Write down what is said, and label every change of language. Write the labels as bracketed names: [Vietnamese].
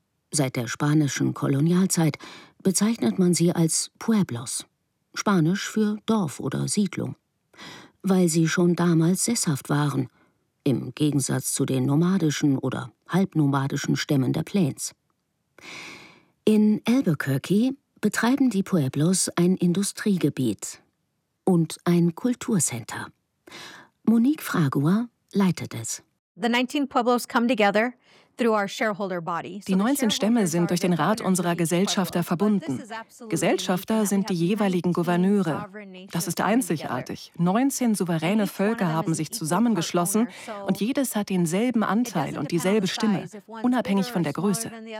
[German] Seit der spanischen Kolonialzeit bezeichnet man sie als Pueblos, Spanisch für Dorf oder Siedlung, weil sie schon damals sesshaft waren, im Gegensatz zu den nomadischen oder halbnomadischen Stämmen der Plains. In Albuquerque betreiben die Pueblos ein Industriegebiet und ein Kulturcenter. Monique Fragua leitet es. [English] The 19 Pueblos come together through our shareholder body. [German] Die 19 Stämme sind durch den Rat unserer Gesellschafter verbunden. Gesellschafter sind die jeweiligen Gouverneure. Das ist einzigartig. 19 souveräne Völker haben sich zusammengeschlossen und jedes hat denselben Anteil und dieselbe Stimme, unabhängig von der Größe.